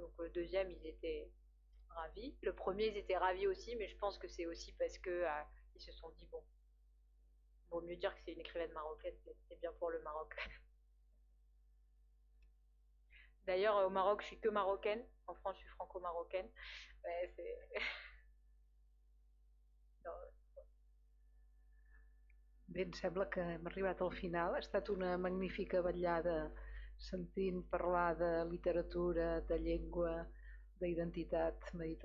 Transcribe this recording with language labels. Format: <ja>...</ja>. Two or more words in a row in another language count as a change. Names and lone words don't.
<fr>Donc, le deuxième, ils étaient ravis. Le premier, ils étaient ravis aussi, mais je pense que c'est aussi parce que ils se sont dit bon, vaut mieux dire que c'est une écrivaine marocaine, c'est bien pour le Maroc. D'ailleurs, au Maroc, je suis que marocaine. En France, je suis franco-marocaine.</fr> <ca>Bé, em sembla que hem arribat al final. Ha estat una magnífica vetllada sentint parlar de literatura, de llengua, d'identitat mediterrània.</ca>